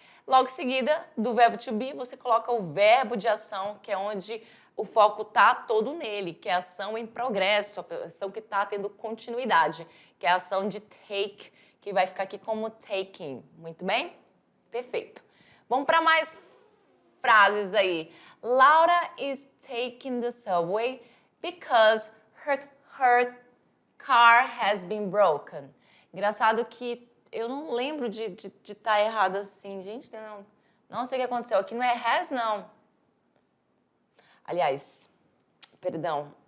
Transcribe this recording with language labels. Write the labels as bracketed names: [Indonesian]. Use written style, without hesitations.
[Portuguese] Logo em seguida, do verbo to be, você coloca o verbo de ação, que é onde o foco está todo nele, que é a ação em progresso, a ação que está tendo continuidade, que é a ação de take, que vai ficar aqui como taking. Muito bem? Perfeito. Vamos para mais frases aí. [English] Laura is taking the subway because her car has been broken. [Portuguese] Engraçado que eu não lembro de estar errado assim. Gente, não sei o que aconteceu. Aqui não é has, não. Aliás, perdão.